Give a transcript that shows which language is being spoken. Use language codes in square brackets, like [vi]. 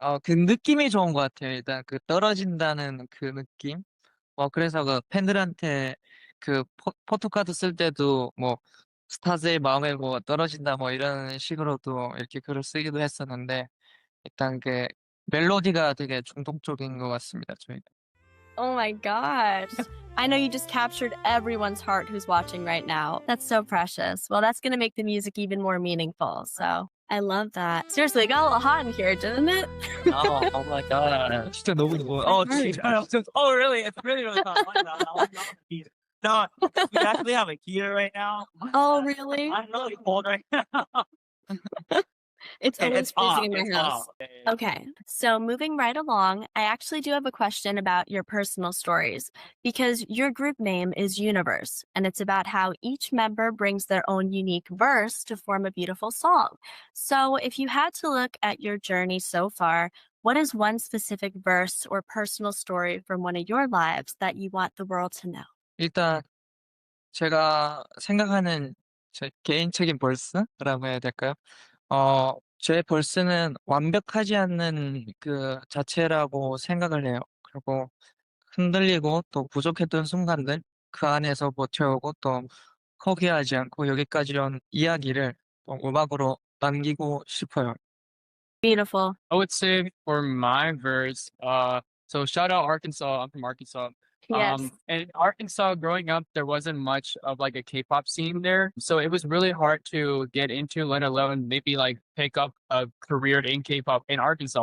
[ko] 그 느낌이 좋은 것 같아요. 일단 그 떨어진다는 그 느낌. 그래서 그 팬들한테 그 포토카드 쓸 때도 뭐 스타즈의 마음에 뭐 떨어진다 뭐 이런 식으로도 이렇게 글을 쓰기도 했었는데 일단 그 멜로디가 되게 중독적인 것 같습니다. 저희는. [en] Oh my gosh. I know you just captured everyone's heart who's watching right now. That's so precious. Well, that's going to make the music even more meaningful. So I love that. Seriously, it got a little hot in here, didn't it? Oh my god. [ko] 진짜 너무 좋아요. [en] Oh, oh, really? It's really, really hot. I like that. No, we actually have a heater right now. Oh, really? I'm really cold right now. It's Okay, always it's off. freezing in It's my house. off. Yeah, yeah. Okay, so moving right along, I actually do have a question about your personal stories because your group name is Universe, and it's about how each member brings their own unique verse to form a beautiful song. So, if you had to look at your journey so far, what is one specific verse or personal story from one of your lives that you want the world to know? [ko] 일단 제가 생각하는 제 개인적인 벌스라고 해야 될까요? 제 벌스는 완벽하지 않는 그 자체라고 생각을 해요. 그리고 흔들리고 또 부족했던 순간들 그 안에서 버텨오고 또 포기하지 않고 여기까지 온 이야기를 또 음악으로 남기고 싶어요. [en] Beautiful. I would say for my verse, so shout out Arkansas. I'm from Arkansas. Yes. And Arkansas, growing up, there wasn't much of like a K-pop scene there, so it was really hard to get into, let alone maybe like pick up a career in K-pop in Arkansas.